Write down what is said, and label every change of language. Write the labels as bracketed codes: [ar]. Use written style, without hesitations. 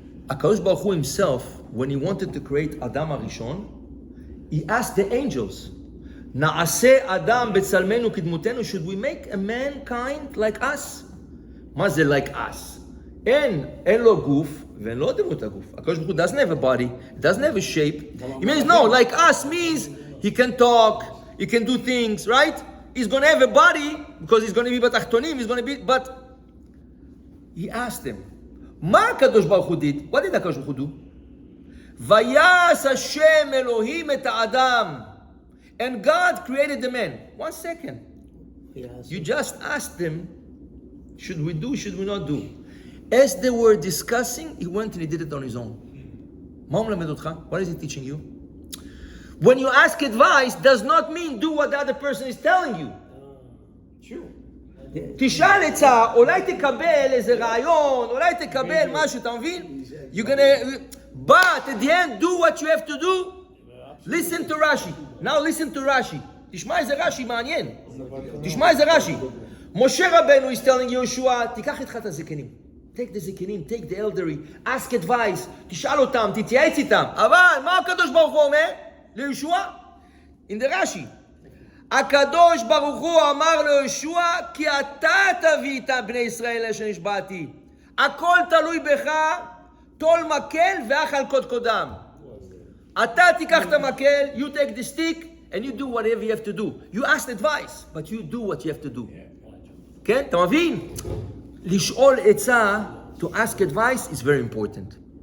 [en] הקדוש ברוך הוא himself, when he wanted to create אדם הראשון, he asked the angels, [he] נעשה אדם בצלמנו כדמותנו, [en] should we make a mankind like us? [he] מה זה [en] like us? [he] אין לו גוף, ואין לו דמות הגוף. [en] הקדוש ברוך הוא doesn't have a body, doesn't have a shape. It means no, like us means he can talk, he can do things, right? He's going to have a body, because he's going to be בתחתונים, he's going to be, but he asked him, מה הקדוש ברוך הוא did? What did הקדוש ברוך הוא do? [he] ויעש השם אלוהים את האדם. [en] And God created the man. 1 second. You just asked them, should we do, should we not do? As they were discussing, he went and he did it on his own. What is he teaching you? When you ask advice, does not mean do what the other person is telling you. True. [he] תשאל עצה, אולי תקבל איזה רעיון, אולי תקבל משהו, אתה מבין? [en] You're gonna, but at the end, do what you have to do. Listen to Rashi. Now listen to Rashi. [he] תשמע איזה רש"י מעניין. תשמע איזה רש"י. משה רבנו [en] is telling Yehoshua, [he] תיקח איתך את הזקנים. [en] Take the זקנים, take the elderly, ask advice, [he] תשאל אותם, תתייעץ איתם. אבל מה הקדוש ברוך הוא אומר? ליהושע? [en] In the [he] רש"י. הקדוש ברוך הוא אמר ליהושע, כי אתה תביא את בני ישראל אשר נשבעתי. הכל תלוי בך, טול מקל ואכל קודקודם. אתה תיקח את המקל, [en] you take the stick, and you do whatever you have to do. You ask advice, but you do what you have to do. [he] כן? אתה מבין? לשאול עצה, [en] to ask advice is very important.